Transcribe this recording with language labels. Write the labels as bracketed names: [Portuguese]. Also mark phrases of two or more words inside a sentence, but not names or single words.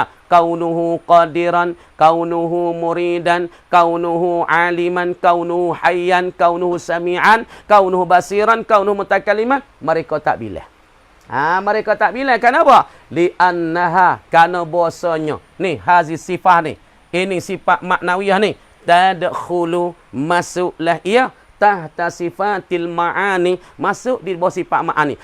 [Arabic] كونه قادرا، كونه مريدا، كونه عالما، كونه حيا، كونه سميعا، كونه بصيرا، كونه متكلما. [Malay] Mereka tak bila. Mereka tak bila. Kenapa? Li'annaha, karena bahasanya ni hazi sifat ni, ini sifat maknawiyah ni, tadkhulu, masuklah ia [Arabic] تحت صفات المعاني, [Malay] masuk di bawah sifat ma'ani.